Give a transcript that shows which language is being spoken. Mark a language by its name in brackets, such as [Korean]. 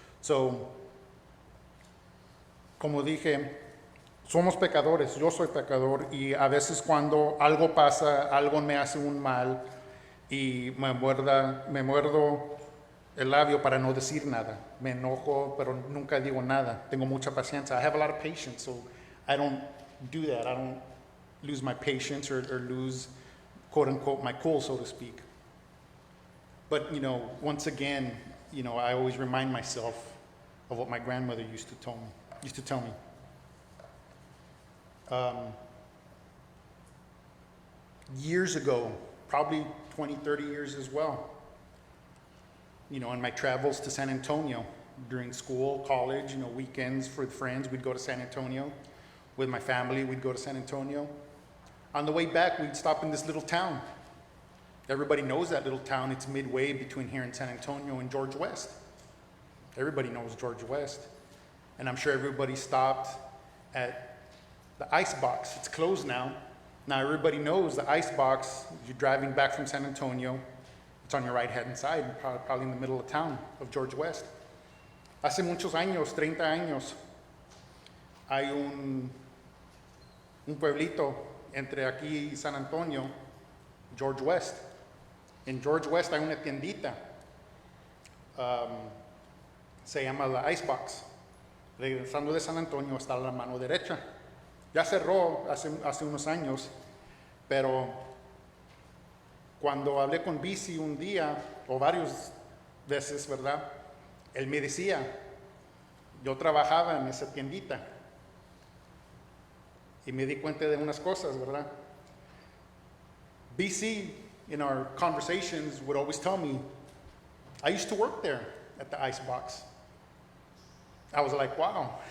[Spanish] So, como dije, somos pecadores, yo soy pecador y a veces cuando algo pasa, algo me hace un mal y me muerdo el labio para no decir nada. Me enojo, pero nunca digo nada. Tengo mucha paciencia. [English] I have a lot of patience, so I don't do that. I don't lose my patience or lose, quote unquote, my cool, so to speak. But, once again, I always remind myself of what my grandmother used to tell me. Years ago, probably 20, 30 years as well, in my travels to San Antonio during school, college, weekends for friends, we'd go to San Antonio. With my family, we'd go to San Antonio. On the way back, we'd stop in this little town. Everybody knows that little town. It's midway between here and San Antonio and George West. Everybody knows George West. And I'm sure everybody stopped at the ice box. It's closed now. Now everybody knows the ice box. You're driving back from San Antonio. It's on your right-hand side, probably in the middle of town of George West. [Spanish] Hace muchos años, 30 años, hay un pueblito entre aquí y San Antonio, George West. En George West hay una tiendita, se llama la Icebox. Regresando de San Antonio está a la mano derecha. Ya cerró hace unos años, pero cuando hablé con Bici un día, o varias veces, ¿verdad? Él me decía, yo trabajaba en esa tiendita y me di cuenta de unas cosas, ¿verdad? [English] BC, in our conversations, would always tell me, I used to work there at the Icebox. I was like, wow.